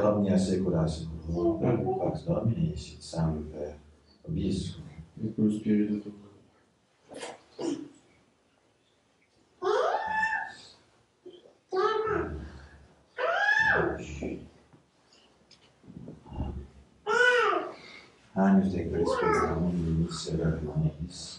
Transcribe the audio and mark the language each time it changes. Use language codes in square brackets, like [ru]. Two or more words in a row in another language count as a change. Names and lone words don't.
[la] Domini secula seculorum, pax Domini sit semper vobiscum. [it] Et con lo spirito tuo. [la] Agnus Dei Christus peccata mundi miserere nobis.